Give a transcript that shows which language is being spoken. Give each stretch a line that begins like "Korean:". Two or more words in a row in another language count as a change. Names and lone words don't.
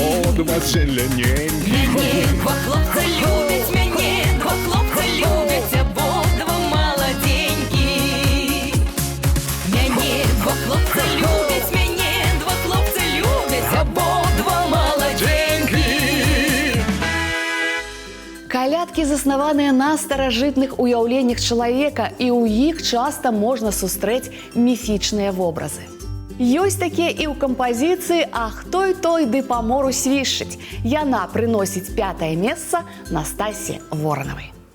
Ukrainian: обидва зелененькі. Мене два хлопця любять, обидва молоденькі. Мене два хлопця любять, обидва молоденькі.
Belarusian: Калядкі заснаваныя на старажытных уяўленнях чалавека, і ў іх часта можна сустрэць міфічныя вобразы. Ёсць такія і ў кампазіцыі «Ах, той ды па мору свішчыць». Яна прыносіць 5-е месца Настасі Воранавай.